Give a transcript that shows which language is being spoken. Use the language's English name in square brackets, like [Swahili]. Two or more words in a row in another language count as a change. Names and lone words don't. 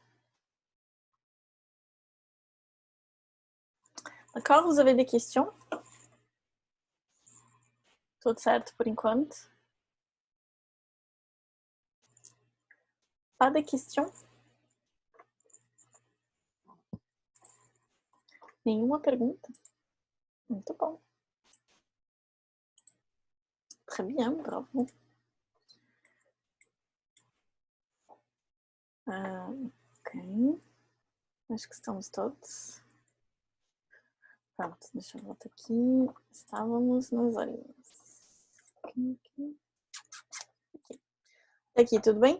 [French] D'accord, vous avez des questions? [Portuguese] Tudo certo por enquanto? [French] Pas de questions? [Portuguese] Nenhuma pergunta? Muito bom. [French] Très bien, bravo. Ok. [Portuguese] Acho que estamos todos. Pronto, deixa eu voltar aqui. Estávamos nas horinhas. Aqui. Aqui, tudo bem?